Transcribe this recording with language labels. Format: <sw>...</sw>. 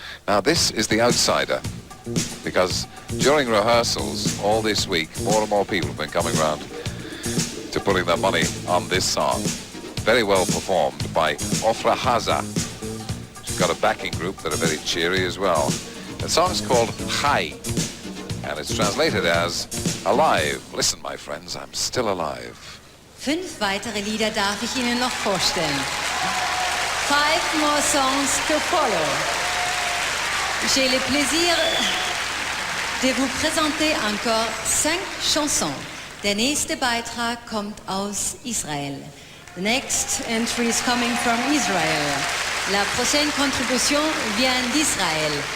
<en>Now this is the outsider, because during rehearsals all this week, more and more people have been coming round to putting their money on this song. Very well performed by Ofra Haza. She's got a backing group that are very cheery as well. The song's called Chai, and it's translated as Alive. Listen, my friends, I'm still alive.</en> <de>5 weitere Lieder darf ich Ihnen noch vorstellen.</de> <en>5 more songs to follow.</en> <fr>J'ai le plaisir de vous présenter encore 5 chansons.</fr> <de>Der nächste Beitrag kommt aus Israël.</de> <en>The next entry is coming from Israel.</en> <fr>La prochaine contribution vient d'Israël.</fr>